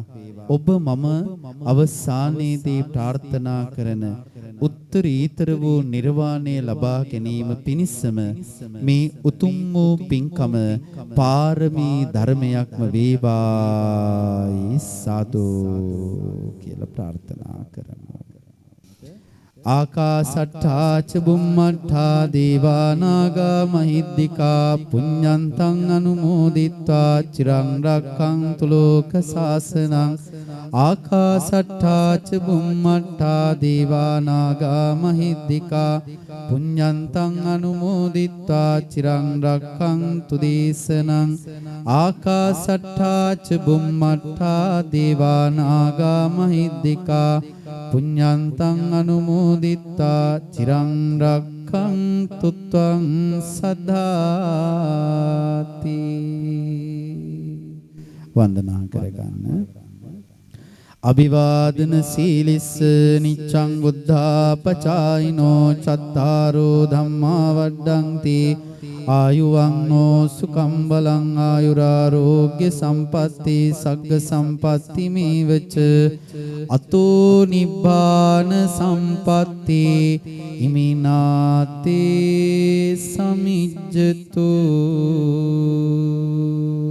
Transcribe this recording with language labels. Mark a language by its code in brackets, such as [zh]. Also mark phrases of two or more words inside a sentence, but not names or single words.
[si] ඔබ මම අවසානයේදී ප්‍රාර්ථනා කරන උත්තරීතර වූ නිර්වාණය ලබා ගැනීම පිණිසම මේ උතුම් වූ පින්කම පාරමී ධර්මයක්ම වේවායි සාදු කියලා ප්‍රාර්ථනා කරමු. [pi] ආකාසට්ඨා ච බුම්මට්ඨා දේවා නාග මහිද්దికා පුඤ්ඤන්තං අනුමෝදිත්වා චිරං රක්ඛන්තු ලෝක සාසනං. ආකාසට්ඨා ච බුම්මට්ඨා දේවා නාග මහිද්దికා පුඤ්ඤන්තං අනුමෝදිත්වා චිරං රක්ඛන්තු දේශනං. ආකාසට්ඨා ච බුම්මට්ඨා දේවා නාග මහිද්దికා පුඤ්ඤන්තං අනුමෝදිත්වා චිරං රක්ඛන්තු ත්වං සදාති. [si] වන්දනා කරගන්න. [pi] අභිවාදන සීලිස්ස නිච්ඡං බුද්ධාපචායිනෝ චත්තාරෝ ධම්මා වඩ්ඩಂತಿ ආයුවන්නෝ සුඛං බලං ආයුරාෝග්‍ය සම්පatti සග්ග සම්පatti මේවච අතෝ නිබ්බාන සම්පatti ඉමිනාතේ සමිජ්ජතු.